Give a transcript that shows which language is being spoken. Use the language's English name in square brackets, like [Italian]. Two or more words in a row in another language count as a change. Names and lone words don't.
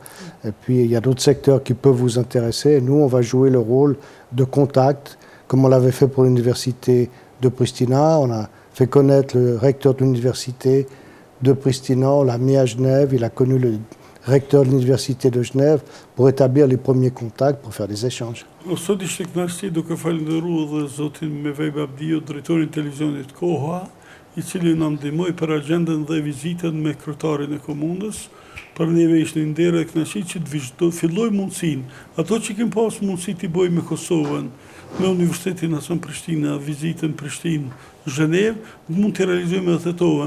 [French] Et puis, il y a d'autres secteurs qui peuvent vous intéresser. Et nous, on va jouer le rôle de contact, comme on l'avait fait pour l'université de Pristina. On a fait connaître le recteur de l'université de Pristina, on l'a mis à Genève, il a connu le recteur de l'université de Genève pour établir les premiers contacts, pour faire des échanges. [Albanian] Sot ishte kënaqësi duke falendëruar dhe zotin Mevaib Abdio, drejtorin e televizionit Koha, i cili na ndihmoi për agjendën dhe vizitën me kryetarin e komunës. Për neve ishte një nder e kënaqësi që të filloj mundësinë. Ato që kemi pas mundësi t'i bëjmë me Kosovën, me Universitetin Hasan Prishtina, vizitën Prishtinë, Zhenev, mund të realizojmë edhe Tetovën.